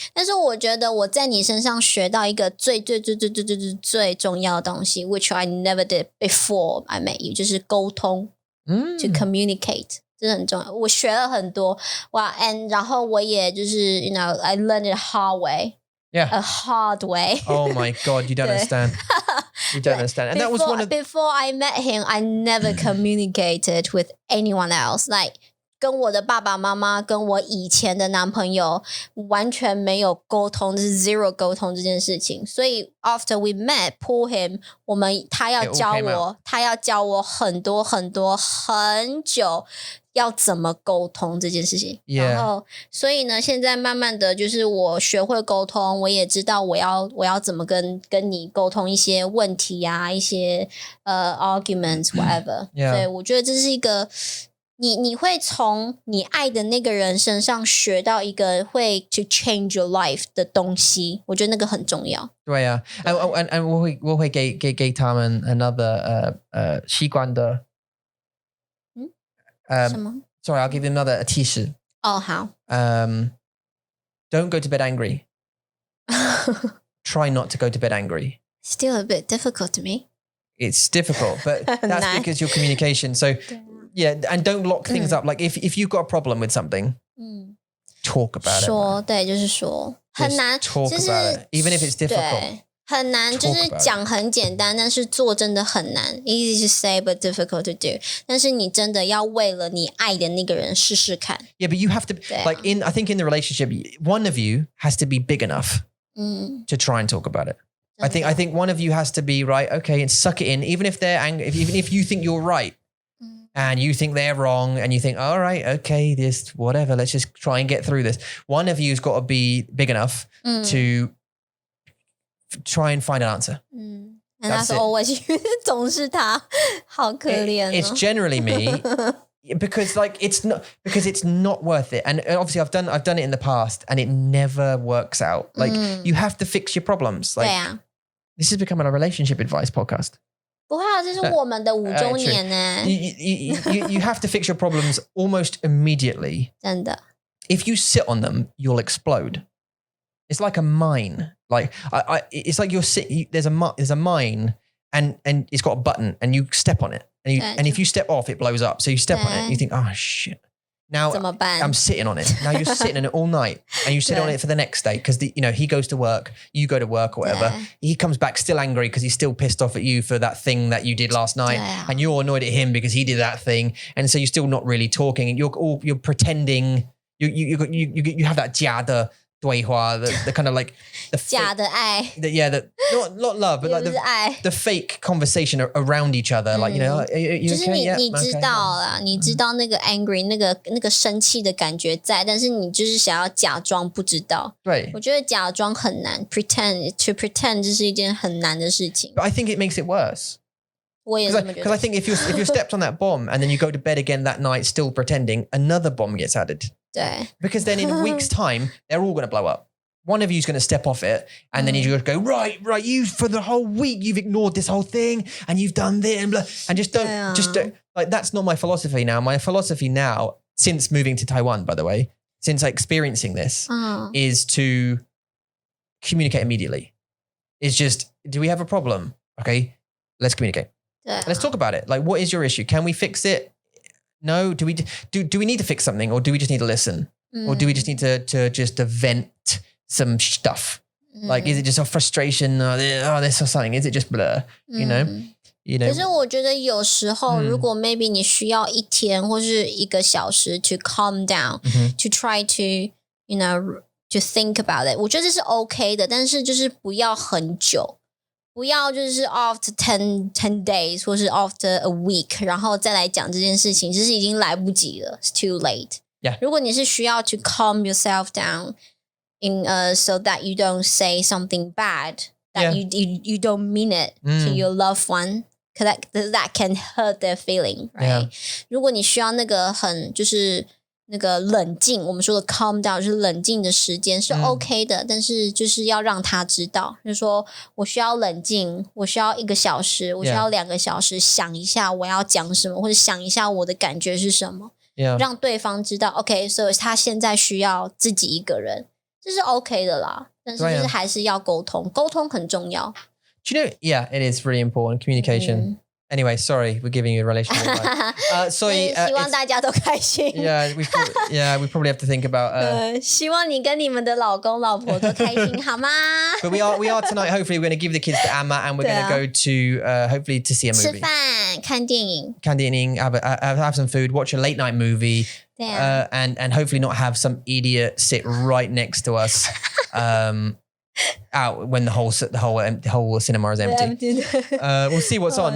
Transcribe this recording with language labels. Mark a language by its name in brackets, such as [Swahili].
[Chinese] 但是我觉得我在你身上学到一个最重要的东西 ， [English] which I never did before I met you， [Chinese] 就是沟通。 [English] To communicate， [Chinese] 这很重要。我学了很多哇 ，and 然后我也就是，you know， [English] I learned it hard way。 Yeah. A hard way. Oh my God, you don't understand. You don't understand. And that was one of before I met him, I never communicated with anyone else. [Chinese] Like 跟我的爸爸妈妈，跟我以前的男朋友完全没有沟通，就是 zero 沟通这件事情。所以 [English] after we met, pull him， [Chinese] 他要教我很久要怎么沟通这件事情。然后，所以呢，现在慢慢的就是我学会沟通，我也知道我要怎么跟你沟通一些问题啊，一些arguments whatever。所以我觉得这是一个。你会从你爱的那个人身上学到一个会 [English] to change your life [Chinese] 的东西，我觉得那个很重要。对啊， and 我会给他们 another 习惯的。什么 [English] Sorry, I'll give them another 提示。 [Chinese] 哦，好。 [English] Don't go to bed angry. Try not to go to bed angry. Still a bit difficult to me. It's difficult, but that's because your communication. So yeah, and don't lock things up. Like if you've got a problem with something, talk about it. [Chinese] 说，对，就是说，很难， [English] talk about it, even if it's difficult. [Chinese] 很难，就是讲很简单，但是做真的很难。 [English] Easy to say, but difficult to do. [Chinese] 但是你真的要为了你爱的那个人试试看。 [English] Yeah, but you have to like I think in the relationship, one of you has to be big enough to try and talk about it. I think one of you has to be right. Okay, and suck it in, even if they're angry. Even if you think you're right. And you think they're wrong and you think, all right, okay, this, whatever, let's just try and get through this. One of you's got to be big enough to try and find an answer. And that's always you. [Chinese] 总是他，好可怜哦。 [English] It's generally me because it's not worth it. And obviously I've done it in the past and it never works out. Like you have to fix your problems. Like this is becoming a relationship advice podcast. [Chinese] 不会啊，这是我们的5周年呢。 [English] You have to fix your problems almost immediately. [Chinese] 真的。 [English] If you sit on them, you'll explode. It's like a mine. Like it's like there's a mine and it's got a button and you step on it and if you step off, it blows up. So you step on it and you think, oh shit. Now I'm sitting on it. Now you're sitting on it all night and you sit on it for the next day because he goes to work, you go to work or whatever. He comes back still angry because he's still pissed off at you for that thing that you did last night and you're annoyed at him because he did that thing. And so you're still not really talking and you're pretending you have that [Chinese] 假的对话, [English] the kind of like the [Chinese] 假的爱 [English] not love but like the fake conversation around each other like you [Chinese] 就是 [English] okay? [Chinese] 你知道啦，你知道那个 angry 那个生气的感觉在，但是你就是想要假装不知道。对，我觉得假装很难 pretend 这是一件很难的事情。 [English] But I think it makes it worse. [Chinese] 我也这么觉得。 [English] Because I think if you stepped on that bomb and then you go to bed again that night still pretending, another bomb gets added. [Chinese] 对。 [English] Because then in a week's time, they're all going to blow up. One of you's going to step off it and then you're going to go, right, you for the whole week, you've ignored this whole thing and you've done this and blah, and just don't, like, that's not my philosophy now. My philosophy now, since moving to Taiwan, by the way, since experiencing this, is to communicate immediately. It's just, do we have a problem? Okay, let's communicate. Let's talk about it. Like, what is your issue? Can we fix it? No. Do we need to fix something or do we just need to listen? Or do we just need to just vent some stuff? Like, is it just a frustration? This or something? Is it just blur? You know? [Chinese] 可是我觉得有时候如果 maybe 你需要1天或是1个小时 [English] to calm down, to try to, to think about it. [Chinese] 我觉得这是 OK 的，但是就是不要很久。不要就是 [English] after 10 days [Chinese] 或是 [English] after a week [Chinese] 然后再来讲这件事情，其实已经来不及了 [English] it's too late [Chinese] Yeah. 如果你是需要 [English] to calm yourself down in so that you don't say something bad that you don't mean it to your loved one because that can hurt their feeling right、 [Chinese] 如果你需要那个很就是那个冷静我们说的 [English] calm down [Chinese] 就是冷静的时间是 OK 的、但是就是要让他知道就是说我需要冷静我需要1个小时我需要2个小时想一下我要讲什么或者想一下我的感觉是什么、让对方知道 OK 所以他现在需要自己一个人这是 OK 的啦但是就是还是要沟通沟通很重要 [English] Do you know, yeah, it is really important, communication. Anyway, sorry, we're giving you a relationship advice. [Chinese] 所以希望大家都开心 [English] we probably have to think about [Chinese] 希望你跟你们的老公老婆都开心好吗 [English] But we are tonight, hopefully we're going to give the kids to Amma and we're going to go to, hopefully to see a movie. [Chinese] 吃饭看电影 [English] have some food, watch a late night movie, and hopefully not have some idiot sit right next to us out when the whole cinema is empty. We'll see what's on.